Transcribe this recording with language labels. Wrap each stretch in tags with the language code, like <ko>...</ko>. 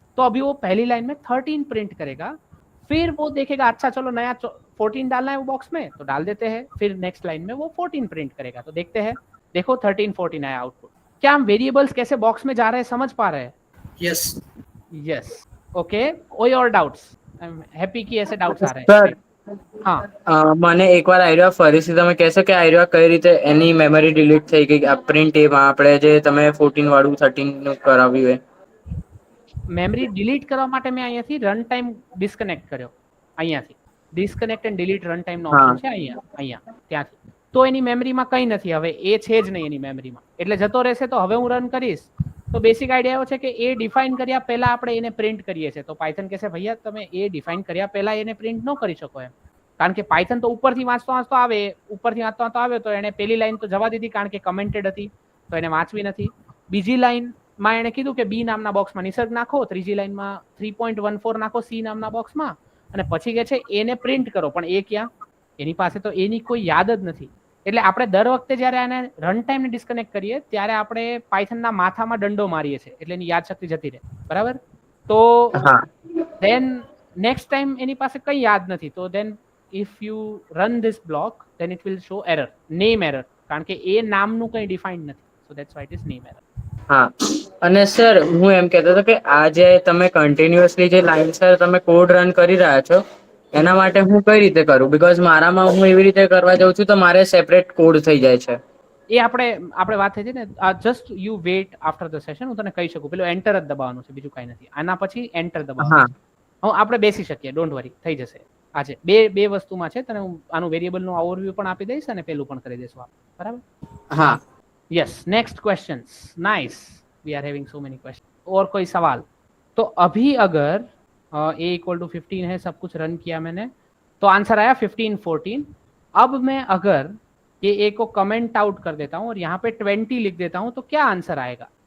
<hi>तो अभी वो पहली लाइन में 13 प्रिंट करेगा। फिर वो देखेगा अच्छा चलो नया 14 डालना है वो बॉक्स में, तो डाल देते हैं। फिर नेक्स्ट लाइन में वो 14 प्रिंट करेगा। तो देखते हैं, देखो 13 14 आया आउटपुट। क्या हम वेरिएबल्स कैसे बॉक्स में जा रहे हैं समझ पा रहे हैं?</hi> <en>yes</en> <hi>yes, okay. कोई और डाउट्स? आई एम हैप्पी कि ऐसे डाउट्स आ रहे सर, हैं। हाँ,</hi> <gu>મને એકવાર આઈડિયા ફરીથી તમે કહેશો કે આઈડિયા કઈ રીતે એની મેમરી ડિલીટ થઈ ગઈ? આ પ્રિન્ટ એમાં આપણે જે તમે 14 વાળું 13 નું કરાવ્યું હોય. મેમરી ડિલીટ કરવા માટે મેં અહીંયાથી રન ટાઈમ ડિસ્કનેક્ટ કર્યો। અહીંયાથી disconnect and delete run time no option છે અહીંયા ત્યાંથી। તો એની મેમરીમાં કંઈ નથી, હવે એ છે જ નહીં એની મેમરીમાં, એટલે જતો રહેશે। તો હવે હું રન કરીશ તો બેસિક આઈડિયા એવો છે કે એ ડિફાઇન કર્યા પહેલા આપણે એને પ્રિન્ટ કરીએ છીએ। તો પાયથન કહેશે ભૈયા તમે એ ડિફાઇન કર્યા પહેલા એને પ્રિન્ટ ન કરી શકો એમ, કારણ કે પાયથન તો ઉપરથી વાંચતો વાંચતો આવે, ઉપરથી વાંચતો વાંચતો આવે તો એને પહેલી લાઈન તો જવા દીધી કારણ કે કમેન્ટેડ હતી, તો એને વાંચવી નથી। બીજી લાઈનમાં એણે કીધું કે બી નામના બોક્સમાં નિસર્ગ નાખો, ત્રીજી લાઈનમાં 3.14 નાખો સી નામના બોક્સમાં, અને પછી કહે છે એને પ્રિન્ટ કરો। પણ એ ક્યાં? એની પાસે તો એની કોઈ યાદ જ નથી। એટલે આપણે દર વખતે જ્યારે આને રન ટાઈમને ડિસ્કનેક્ટ કરીએ ત્યારે આપણે પાયથનના માથામાં દંડો મારીએ છીએ, એટલે એની યાદશક્તિ જતી રહે, બરાબર? તો દેન નેક્સ્ટ ટાઈમ એની પાસે કંઈ યાદ નથી, તો દેન</gu> <en>if you run this block then it will show error, name error,</en> <gu>કારણ કે એ નામનું કંઈ ડિફાઇન્ડ નથી,</gu> <en>so that's why it is name error.</en> <gu>હા, અને સર હું એમ કહેતો હતો કે આ જે તમે કન્ટિન્યુઅસલી જે લાઈન સર તમે કોડ રન કરી રહ્યા છો એના માટે હું કઈ રીતે કરું? બીકોઝ મારામાં હું એવી રીતે કરવા જાઉં છું તો મારે સેપરેટ કોડ થઈ જાય છે। એ આપણે વાત થઈ છે ને,</gu> <en>just you wait after the session,</en> <gu>હું તને કહી શકું, પેલું એન્ટર જ દબાવવાનું છે, બીજું કાંઈ નથી। આના પછી એન્ટર દબાવવાનું છે, આપણે બેસી શકીએ, ડોન્ટ વરી, થઈ જશે। આજે બે વસ્તુમાં છે, તને હું આનું વેરિયેબલનું ઓવરવ્યુ પણ આપી દઈશ અને પેલું પણ કરી દઈશું આપણે, બરાબર? હા,</gu> <hi>yes, next questions, nice,</hi> <en>We are having so many question.</en> <hi>और कोई सवाल? तो अभी अगर ए इक्वल टू 15 है, सब कुछ रन किया मैंने, तो आंसर आया 15 14। अब मैं अगर ये ए को कमेंट आउट कर देता हूँ और यहाँ पे 20 लिख देता हूँ तो क्या आंसर आएगा?</hi>